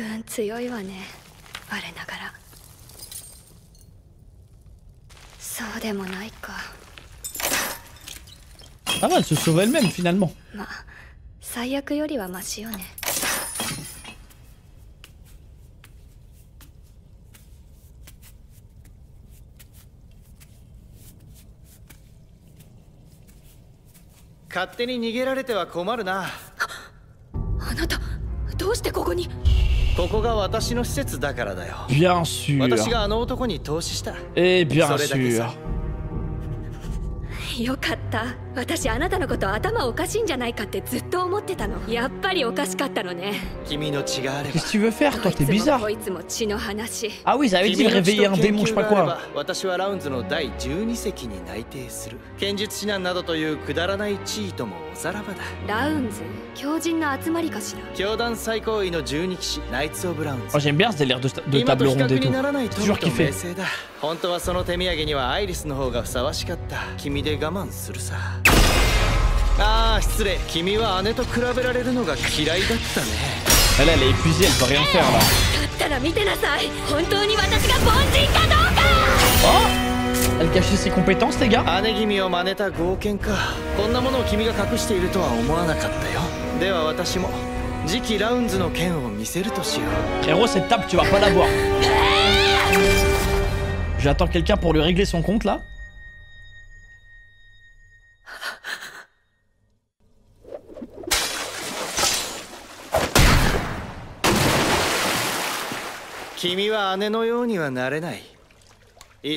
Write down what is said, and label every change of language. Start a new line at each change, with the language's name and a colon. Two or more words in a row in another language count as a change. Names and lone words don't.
Japanese: 強いわね我ながらそうでもないか
French: Ah bah elle se sauve elle-même finalement.
Japanese: まあ最悪よりはマシよね勝手に逃げられては困るな。あなたどうしてここに？ここが私の施設だからだよ。
French: Bien sûr.
Japanese: 私があの男に投資した。
French: Et bien
Japanese: それだけさ。よかった私あなたのこと頭おかしいんじゃないかってずっと思ってたのやっぱりおかしかったのね君の血があれば
French: Qu'est-ce que tu veux faire toi? T'es bizarre.
Japanese: こいつも血の話
French: Ah oui, ça avait dit réveiller un démon, je sais pas quoi.
Japanese: 私はラウンズの第12席に内定する剣術指南などというくだらない地位ともおさらばだラウンズ狂人の集まりかしら教団最高位の12騎士ナイツ・オブ・ラウンズ
French: Moi j'aime bien ce délire de table ronde et tout. J'ai toujours kiffé.
Japanese: 本当はその手土産にはアイリスの方がふさわしかった君で我慢するさああ失礼君は姉と比べられるのが嫌いだったね
French: Elle elle est épuisée, elle peut rien faire là.
Japanese: だったら見てなさい本当に私が凡人かどうか
French: Oh Elle cachait ses compétences les gars.
Japanese: 姉君を真似た豪剣かこんなものを君が隠しているとは思わなかったよでは私も次期ラウンズの剣を見せるとしよう
French: Frérot cette table tu vas pas l'avoir. J'attends quelqu'un pour lui régler son compte là. Ils